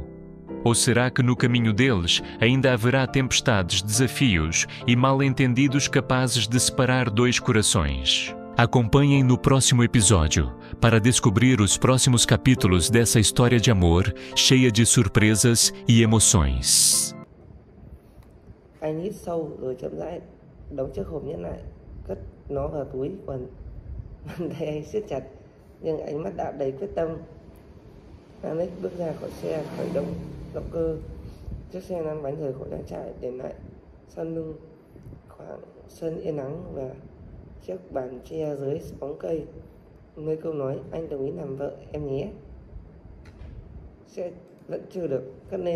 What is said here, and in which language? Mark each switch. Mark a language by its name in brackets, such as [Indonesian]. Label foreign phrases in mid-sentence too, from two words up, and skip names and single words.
[Portuguese] Ou será que no caminho deles ainda haverá tempestades, desafios e mal-entendidos capazes de separar dois corações? Acompanhem no próximo episódio para descobrir os próximos capítulos dessa história de amor cheia de surpresas e emoções. [Vietnamese] Anh hít sâu rồi chậm rãi đóng chiếc hộp nhẫn lại, cất nó vào túi quần. Bàn tay anh siết chặt nhưng ánh mắt đã đầy quyết tâm. Alex bước ra khỏi xe, khởi động động cơ. Chiếc xe lăn bánh rời khỏi trang trại, để lại sau lưng khoảng sân yên ắng và chiếc bàn tre dưới bóng cây, nơi câu nói "anh đồng ý làm vợ em nhé" sẽ vẫn chưa được cất lên.